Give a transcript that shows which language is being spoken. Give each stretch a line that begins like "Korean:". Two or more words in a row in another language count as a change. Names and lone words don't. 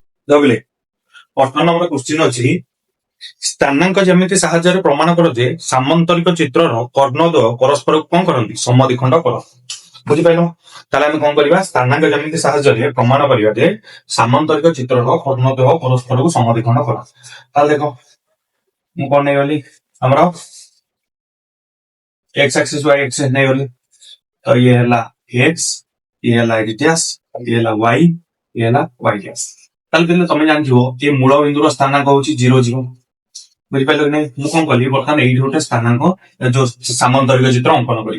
Odia: ବୁଝିଲେ 18 ନମ୍ବର କ୍ୱେଶ୍ଚିନ୍ ଅଛି ସ୍ଥାନାଙ୍କ ଯେମିତି ସାହାଯ୍ୟରେ ପ୍ରମାଣ କର ଯେ ସାମନ୍ତରିକ ଚିତ୍ରର କର୍ଣ୍ଣଦ୍ୱୟ ପରସ୍ପରକୁ କଣ କରନ୍ତି ସମଦ୍ୱିଖଣ୍ଡ କରନ୍ତି। ବୁଝିପାରିଲ ତାହେଲେ ଆମେ କଣ କରିବା ସ୍ଥାନାଙ୍କ ଯେମିତି ସାହାଯ୍ୟରେ ପ୍ରମାଣ କରିବା ଯେ ସାମନ୍ତରିକ ଚିତ୍ରର କର୍ଣ୍ଣଦ୍ୱୟ ପରସ୍ପରକୁ ସମଦ୍ୱିଖଣ୍ଡ କରନ୍ତି। ତାହେଲେ ଦେଖ ମୁଁ କଣ ନେଇଗଲି ଆମର
English: x axis y axis
Odia: ନେଇଗଲି ତ ଇଏ ହେଲା x ଇଏ ହେଲା x ଡ୍ୟାଶ ଇଏ ହେଲା y ଇଏ ହେଲା y ଡ୍ୟାଶ। ତାହେଲେ କିନ୍ତୁ ତମେ ଜାଣିଥିବ ଏ ମୂଳ ବିନ୍ଦୁର ସ୍ଥାନାଙ୍କ ହଉଛି 0 0 ବୁଝିପାରିଲ କି ନାଇଁ। ମୁଁ କଣ କଲି ବର୍ତ୍ତମାନ ଏଇଠି ଗୋଟେ ସ୍ଥାନାଙ୍କ ଯୋଉ ସାମନ୍ତରିକ ଚିତ୍ର ଅଙ୍କନ କରିବି।